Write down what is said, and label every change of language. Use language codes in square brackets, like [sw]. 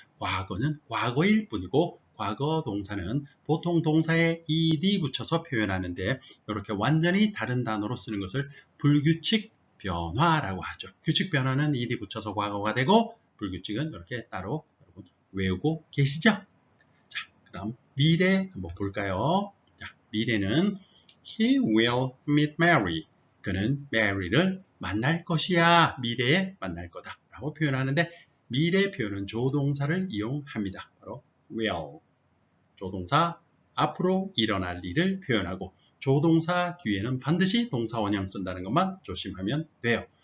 [ko] 과거는 과거일 뿐이고 과거 동사는 보통 동사에 ed 붙여서 표현하는데 이렇게 완전히 다른 단어로 쓰는 것을 불규칙 변화라고 하죠. 규칙 변화는 ed 붙여서 과거가 되고 불규칙은 이렇게 따로 외우고 계시죠? 자, 그 다음 미래 한번 볼까요? 자, 미래는 [en] He will meet Mary. [ko] 그는 Mary를 만날 것이야. 미래에 만날 거다. 라고 표현하는데 미래 표현은 조동사를 이용합니다. 바로 will. 조동사 앞으로 일어날 일을 표현하고 조동사 뒤에는 반드시 동사 원형 쓴다는 것만 조심하면 돼요.